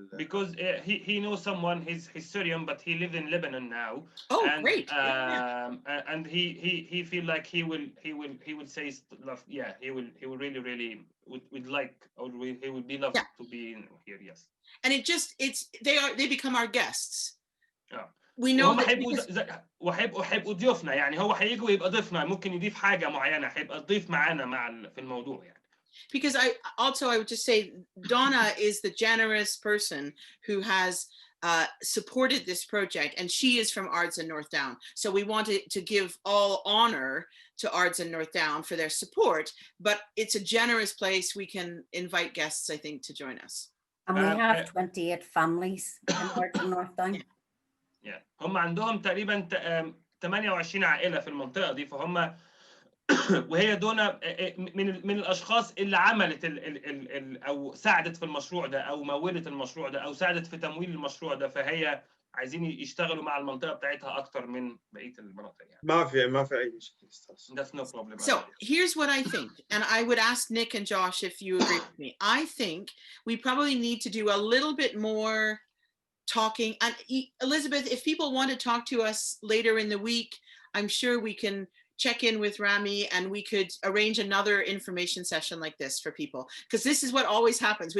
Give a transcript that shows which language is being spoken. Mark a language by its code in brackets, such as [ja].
[en] because he knows someone, he's Syrian but he lives in Lebanon now. Oh, and, great. And he feel like he will say stuff. Yeah, he will really would like, or he would be loved to be in here. Yes. And they become our guests. Yeah. We know [ar] وهيبقوا ضيوفنا يعني، هو هيجي ويبقى ضيفنا، ممكن يضيف حاجه معينه، هيبقى ضيف معانا في الموضوع يعني. [en] Because I would just say Donna is the generous person who has supported this project, and she is from Ards and North Down. So we wanted to give all honor to Ards and North Down for their support, but it's a generous place. We can invite guests, I think, to join us. And we have 28 families in Ards and North Down. Yeah. [ar] هم عندهم تقريبا 28 عائلة في المنطقة دي، فهم وهي دونا من الاشخاص اللي عملت او ساعدت في المشروع ده، او مولت المشروع ده، او ساعدت في تمويل المشروع ده، فهي عايزين يشتغلوا مع المنطقه بتاعتها اكتر من بقيه المناطق يعني. ما في اي مشكله. [en] That's no problem. So here's what I think, and I would ask Nick and Josh if you agree with me. I think we probably need to do a little bit more talking, and Elizabeth, if people want to talk to us later in the week, I'm sure we can check in with Rami and we could arrange another information session like this for people, because this is what always happens.